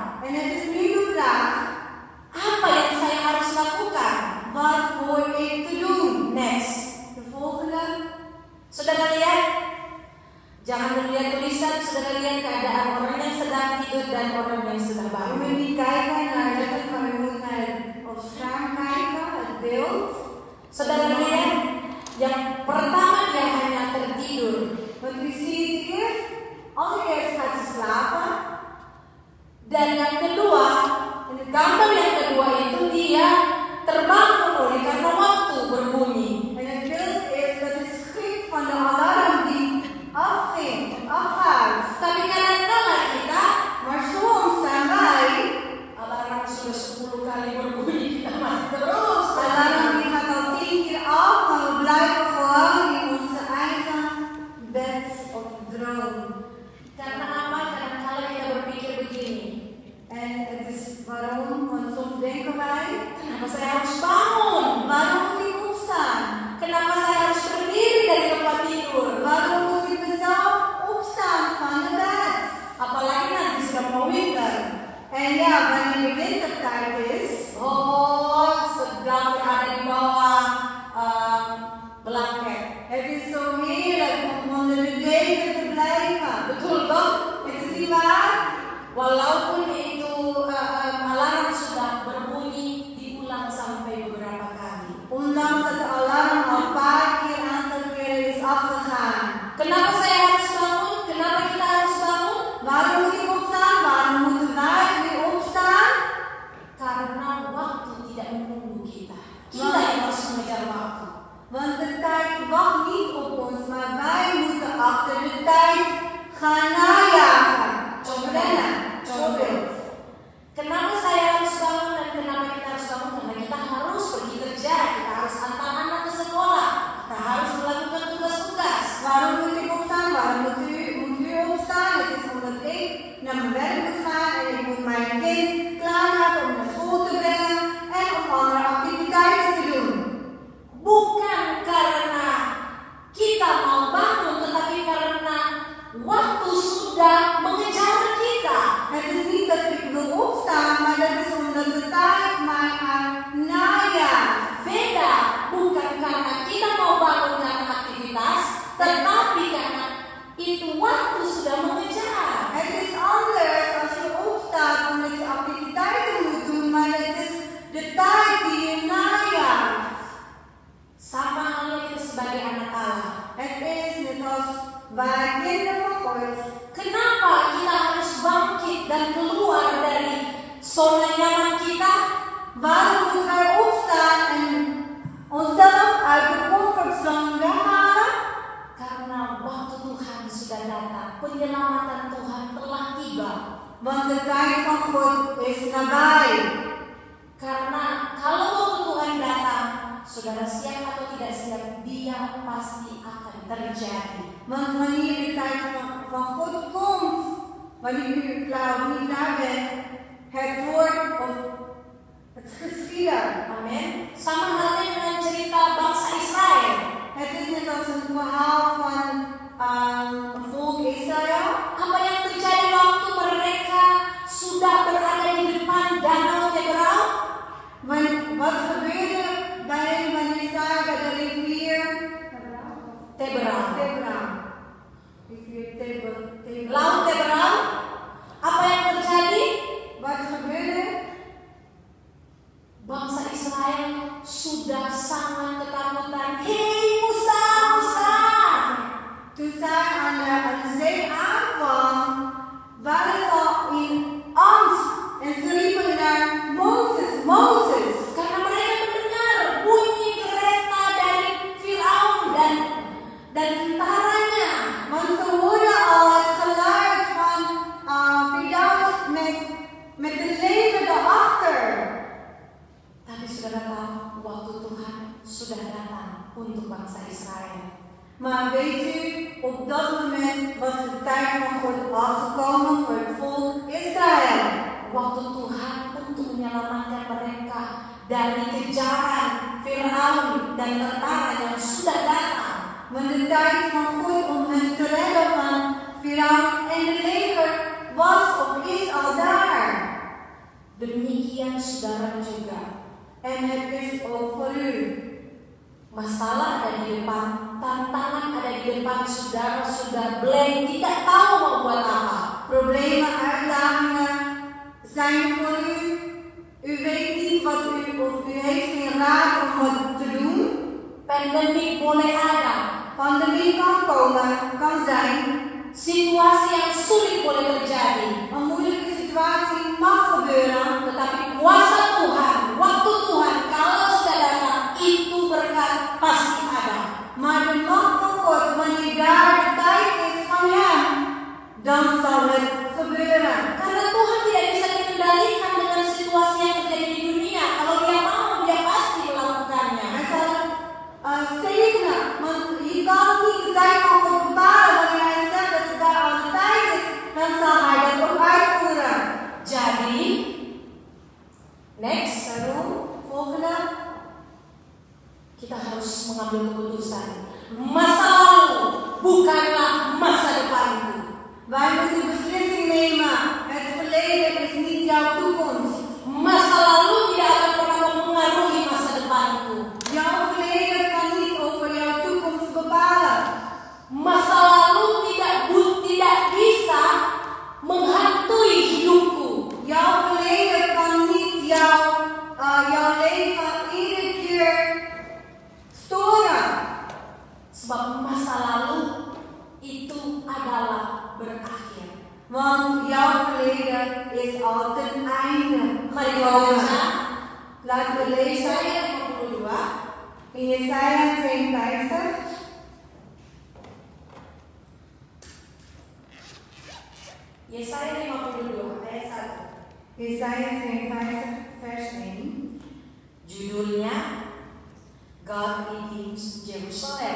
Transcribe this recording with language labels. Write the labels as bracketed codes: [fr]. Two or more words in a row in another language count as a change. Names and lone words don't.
[nl] En het is nu de vraag, [id] apa yang saya harus lakukan? [nl] wat hoor ik te doen? Next. De volgende. [id] Saudara lihat, jangan melihat tulisan, saudara lihat keadaan orang yang sedang tidur dan orang yang sudah [nl] Je [id] bangun. [nl] moet niet kijken naar letterlijk, maar je moet naar het scherm kijken, het beeld. [id] Saudara lihat, yang pertama dia hanya tertidur. [nl] Want u ziet eerst, allereerst gaat ze slapen. [id] Dan yang kedua, gambar yang kedua itu dia terbangun oleh karena waktu berbunyi. [nl] En het beeld is dat de schrik van de alarm die afging, afgaat. [id] Tapi kadang-kala kita [nl] Maar soms zijn wij, [id] alarm sudah 10 kali berbunyi, kita masih terus. [nl] alarm die gaat al 10 keer af, maar we blijven gewoon in onze eigen bed of droom. [id] Karena apa? Kadang-kala kita berpikir begini, [nl] En het is waarom, want soms denken wij, [id] kenapa saya harus bangun? [nl] waarom moet ik opstaan? [id] Kenapa saya harus berdiri dari tempat tidur? [nl] Waarom moet ik mezelf opstaan van de bed? [id] Apalagi nanti sudah mau winter. [nl] En ja, wanneer de wintertijd is, [id] Oh, sedang berada di bawah blanket. [nl] het is zo heerlijk om onder de deken te blijven. [id] Betul toh? [nl] Het is niet waar? [id] Walaupun itu alarm sudah berbunyi, diulang sampai beberapa kali. [nl] Ondanks dat de alarm al een paar keer aantal keren is afgegaan. [id] Kenapa saya harus bangun? Kenapa kita harus bangun? [nl] Waarom moet ik opstaan? Waarom moeten wij weer opstaan? [id] Karena waktu tidak menunggu kita. Kita yang harus mengejar waktu. [nl] Want de tijd wacht niet op ons, maar wij moeten achter de tijd gaan najagen. Of rennen. Voorbeeld. [id] Kenapa saya harus bangun dan kenapa kita harus bangun? Karena kita harus pergi kerja, kita harus antar anak ke sekolah, kita harus melakukan tugas-tugas. [nl] Waarom moet ik opstaan? Waarom moet u opstaan? Het is omdat ik naar mijn werk moet gaan en ik moet mijn kind klaarmaken om naar school te brengen en om andere activiteiten te doen. [id] Bukan karena kita mau bangun, tetapi karena waktu sudah mengejar kita. [nl] Het is niet dat ik wil opstaan, maar dat is omdat de tijd mij aan najaagt. [id] Beda, bukan karena kita mau bangun karena aktivitas, tetapi karena itu waktu sudah mengejar. [nl] Het is anders als je opstaat omdat je activiteiten moet doen, maar het is de tijd die je najaagt. [id] Sama halnya kita sebagai anak Allah. [nl] Het is net als wij kinderen van God. [id] Kenapa kita harus bangkit dan keluar dari zona nyaman kita? [nl] Waarom moeten wij opstaan en onszelf uit de comfortzone weghalen? [id] Karena waktu Tuhan sudah datang, penyelamatan Tuhan telah tiba. [nl] Want de tijd van God is nabij. [id] Karena kalau waktu Tuhan datang, saudara siap atau tidak siap, dia pasti akan terjadi. [nl] Want wanneer de tijd van God komt, wanneer u klaar of niet klaar bent, het wordt of het geschieden. [id] Amin. Sama halnya dengan cerita bangsa Israel. [nl] Het is net als een verhaal van volk Israël. [id] Apa yang terjadi waktu mereka sudah berada di depan danau Teberau? [nl] Wat gebeurde bij hen wanneer zij bij de rivier Teberau. Rivier Teberau. [id] Laut Teberau. Apa yang terjadi? [nl] Wat gebeurde? [id] Bangsa Israel sudah sangat ketakutan. Hei Musa, Musa! [nl] Toen zij aan de zee aankwam, waren ze al in angst en ze riepen naar Mozes, Mozes. [id] Karena mereka mendengar bunyi kereta dari Firaun dan tentaranya. [nl] Want ze hoorden al het geluid van Firaun met de leger daarachter. [id] Tapi saudara tahu, waktu Tuhan sudah datang untuk bangsa Israel. [nl] Maar weet u, op dat moment was de tijd van God al gekomen voor het volk Israël. [id] Waktu Tuhan untuk menyelamatkan mereka dari kejaran Firaun dan tentara yang sudah datang. [nl] Want de tijd van God om hen te redden van Firaun en de leger was of is al daar. [id] Demikian saudara juga. [nl] En het is ook voor u. [id] Masalah ada di depan, tantangan ada di depan saudara sudah blank, tidak tahu mau buat apa. [nl] Problemen, uitdagingen zijn voor u. U weet niet wat of u heeft geen raad om wat te doen. [id] Pandemik boleh ada. [nl] Pandemie kan komen, kan zijn. [id] Situasi yang sulit boleh terjadi. [nl] Een moeilijke situatie mag gebeuren. [id] Tetapi kuasa Tuhan, waktu Tuhan, kalau sudah datang, itu berkat pasti ada. [nl] Maar de macht van God, wanneer daar de tijd is van Hem, dan zal het gebeuren. [id] Karena Tuhan tidak bisa dikendalikan dengan situasi yang terjadi di dunia. Kalau Dia mau, Dia pasti melakukannya. [nl] Hij zal het zegenen, want je kan niet de tijd van God bepalen. Wanneer Hij zegt dat het daar al de tijd is, dan zal Hij dat ook uitvoeren. [id] Jadi, next, [nl] Daarom, volgende. [id] kita harus mengambil keputusan. Masa lalu bukanlah masa depanku. [nl] Wij moeten beslissing nemen. Het verleden is niet jouw toekomst. [id] Masa lalu tidak akan pernah mempengaruhi masa depanku. [nl] Jouw verleden kan niet over jouw toekomst bepalen. [id] Masa lalu tidak bisa menghantui hidupku. [nl] Jouw verleden kan niet jouw leven iedere keer storen. [id] Sebab masa lalu itu adalah berakhir. [nl] Want jouw verleden is al ten einde. [id] Mari kita baca. [nl] Laten we lezen [id] Yesaya 52. [nl] in Jesaja 52. [id] Yesaya 52 ayat 1. [nl] Jesaja 52 vers 1. [id] Judulnya God Redeems Jerusalem.